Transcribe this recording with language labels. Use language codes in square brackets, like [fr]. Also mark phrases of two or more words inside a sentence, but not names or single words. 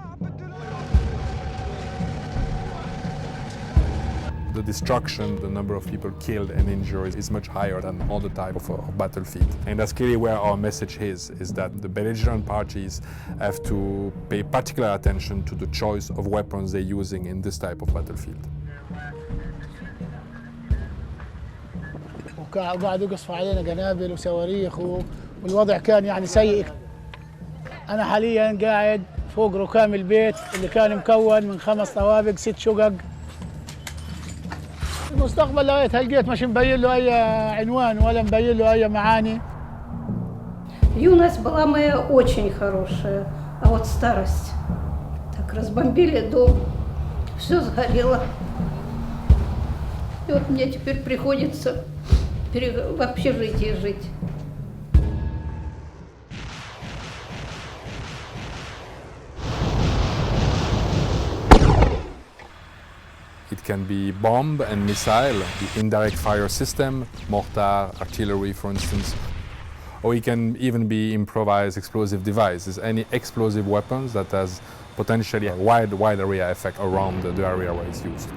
[en] The destruction, the number of people killed and injured is much higher than other types of battlefield. And that's clearly where our message is that the belligerent parties have to pay particular attention to the choice of weapons they're using in this type of battlefield. [ar] وقاعد يقصفوا علينا قنابل وصواريخ والوضع كان يعني سيء. أنا حاليا قاعد فوق ركام البيت اللي كان مكون من 5 طوابق 6 شقق. المستقبل لغاية هالجيت مش مبين له أي عنوان ولا مبين له أي معاني. [ru] Юность была моя очень хорошая, а вот старость. Так разбомбили дом, все сгорело. И вот мне теперь приходится в общежитии жить. [en] It can be bomb and missile, the indirect fire system, mortar, artillery for instance, or it can even be improvised explosive devices, any explosive weapons that has potentially a wide area effect around the area where it's used.